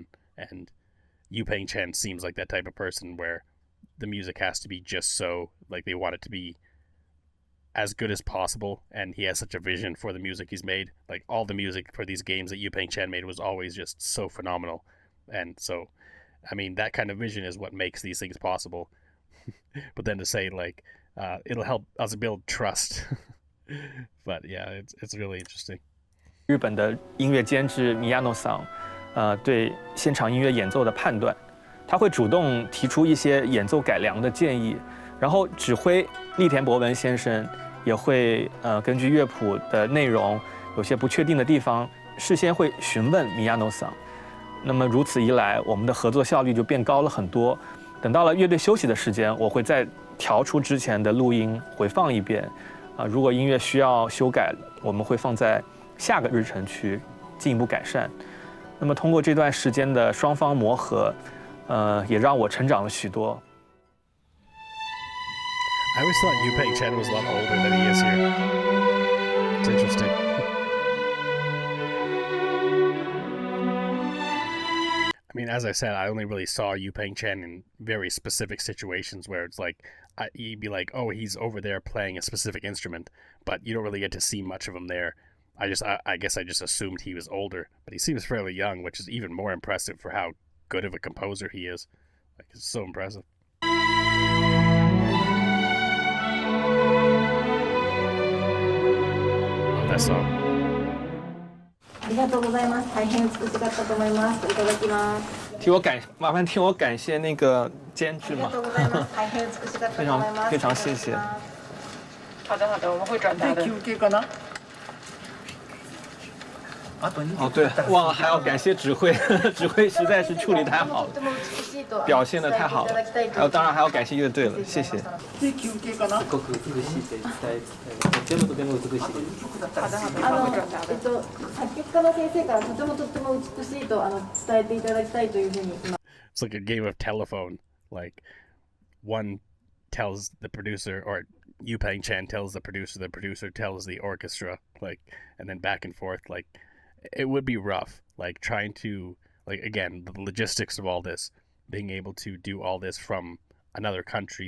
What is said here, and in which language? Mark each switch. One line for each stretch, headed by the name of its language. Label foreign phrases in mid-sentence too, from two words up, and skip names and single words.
English: And Yu-Peng Chen seems like that type of person where the music has to be just so, like, they want it to be as good as possible, and he has such a vision for the music he's made. Like, all the music for these games that Yu-Peng Chen made was always just so phenomenal. And so, I mean, that kind of vision is what makes these things possible. But then to say, like, it'll help us build trust. But yeah, it's really interesting.
Chinese: 日本的音乐监制米亚诺桑，对现场音乐演奏的判断，他会主动提出一些演奏改良的建议，然后指挥栗田博文先生也会根据乐谱的内容有些不确定的地方，事先会询问米亚诺桑。那么如此一来，我们的合作效率就变高了很多。等到了乐队休息的时间，我会再调出之前的录音回放一遍。如果音乐需要修改，我们会放在下个日程去进一步改善。那么通过这段时间的双方磨合，也让我成长了许多。
English: I always thought Yu-Peng Chen was a lot older than he is here. It's interesting. I mean, as I said, I only really saw Yu-Peng Chen in very specific situations where it's like, you'd be like, oh, he's over there playing a specific instrument, but you don't really get to see much of him there. I guess I just assumed he was older, but he seems fairly young, which is even more impressive for how good of a composer he is. Like, it's so impressive. Love that song.
Japanese: ありがとうございます。大変美しかったと思います。いただきます。
Chinese: 麻烦替我感谢那个监制嘛。
Japanese: ありがとうございます。大変美しかったと思います。
Chinese: 非常谢谢。好的好的，我们会转达的。
Japanese: 休憩かな？
Chinese: 哦对，忘了还要感谢指挥，指挥实在是处理太好了，表现的太好了。还有当然还要感谢乐队了，谢谢。
Japanese: で休憩かな？すごく美しいって伝え全部とても美しいです。作曲家の先生からとても美しいと伝えていただきたいというふうに今。
English: It's like a game of telephone. Like, one tells the producer, or Yu-Peng Chen tells the producer tells the orchestra, like, and then back and forth. Like, it would be rough, like, trying to, like, again, the logistics of all this, being able to do all this from another country